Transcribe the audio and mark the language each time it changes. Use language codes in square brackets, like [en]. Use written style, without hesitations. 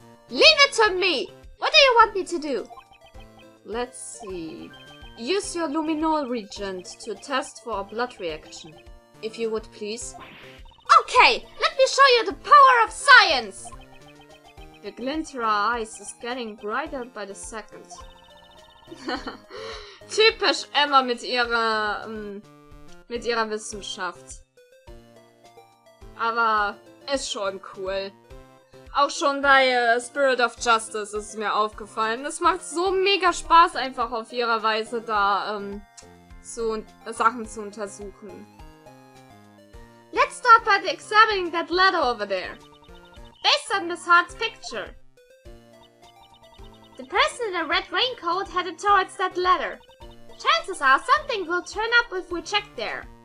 [en] Leave it to me! What do you want me to do? Let's see. Use your luminol reagent to test for a blood reaction. If you would please. Okay, let me show you the power of science! The glint in her eyes is getting brighter by the second. [de] Typisch Emma mit ihrer Wissenschaft. Aber ist schon cool. Auch schon bei Spirit of Justice ist es mir aufgefallen. Es macht so mega Spaß, einfach auf ihre Weise da Sachen zu untersuchen. [en] Let's start by examining that letter over there. Based on Miss Hart's picture. The person in the red raincoat headed towards that letter. Chances are something will turn up if we check there.